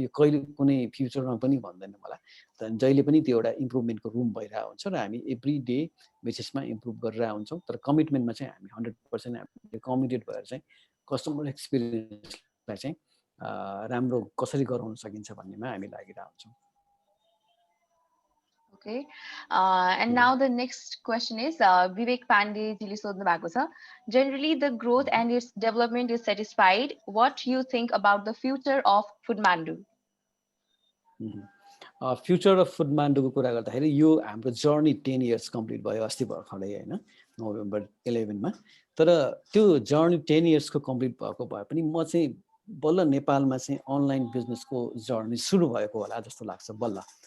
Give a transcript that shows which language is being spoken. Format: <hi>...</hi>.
<ne>यो कहिले कुनै फ्युचरमा पनि भन्दैनौँ होला। जहिले पनि त्यो एउटा इम्प्रुभमेन्टको रुम भइरहेको हुन्छ र हामी एभ्री डे बेसिसमा इम्प्रुभ गरिरहेको हुन्छौँ। तर कमिटमेन्टमा चाहिँ हामी 100% हामीले कमिटेड भएर चाहिँ कस्टमर एक्सपिरियन्सलाई चाहिँ राम्रो कसरी गराउन सकिन्छ भन्नेमा हामी लागिरहेको हुन्छौँ।</ne> <en>Okay, and now the next question is Vivek Pandey</en> <ne>jile sodhnu bhako cha.</ne> <en>Generally, the growth and its development is satisfied. What do you think about the future of Foodmandu?</en> <ne>Future of फुडमान्डुको कुरा गर्दाखेरि यो हाम्रो journey 10 years complete भयो अस्ति भर्खरै होइन, November 11 मा। तर त्यो जर्नी 10 इयर्सको कम्प्लिट भएको भए पनि म चाहिँ बल्ल नेपालमा चाहिँ अनलाइन बिजनेसको जर्नी सुरु भएको होला जस्तो लाग्छ बल्ल।</ne>